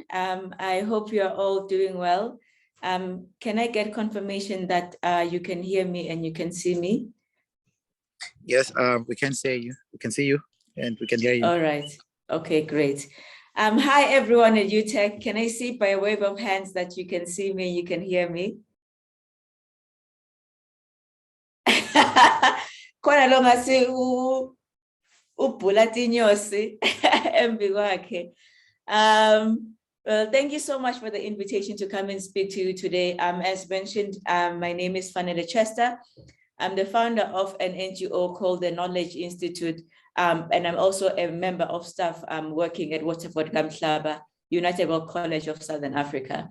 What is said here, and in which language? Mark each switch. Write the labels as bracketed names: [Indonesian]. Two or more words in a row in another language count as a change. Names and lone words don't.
[English] I hope you're all doing well. Can I get confirmation that you can hear me and you can see me? Yes, we can see you. We can see you and we can hear you. All right. Okay, great. Hi, everyone at UTech. Can I see by a wave of hands that you can see me, you can hear me? [Swati] Khona lo ngasi ubhula tinyosi embi kwakhe. [English] Well, thank you so much for the invitation to come and speak to you today. As mentioned, my name is Fanele Chester. I'm the founder of an NGO called the Knowledge Institute, and I'm also a member of staff working at Waterford Kamhlaba, United World College of Southern Africa.